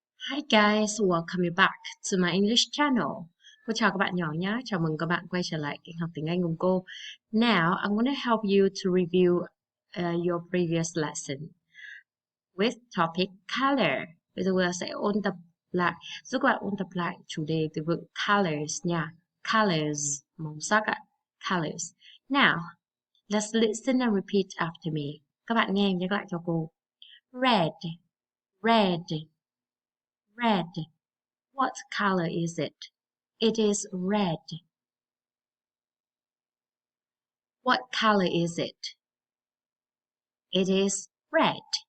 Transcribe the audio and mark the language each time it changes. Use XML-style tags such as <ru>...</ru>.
<en>Hi guys, welcome you back to my English channel.</en> <vi>Cô chào các bạn nhỏ nhé, chào mừng các bạn quay trở lại kênh học tiếng Anh cùng cô.</vi> <en>Now, I'm going to help you to review your previous lesson with topic color.</en> <vi>Bây giờ cô sẽ ôn tập lại, giúp các bạn ôn tập lại chủ đề từ vựng colors nha. Colors, màu sắc ạ. Colors.</vi> <en>Now, let's listen and repeat after me.</en> <vi>Các bạn nghe nhắc lại cho cô.</vi> <en>Red, red. Red. What color is it? It is red. What color is it? It is red.</en>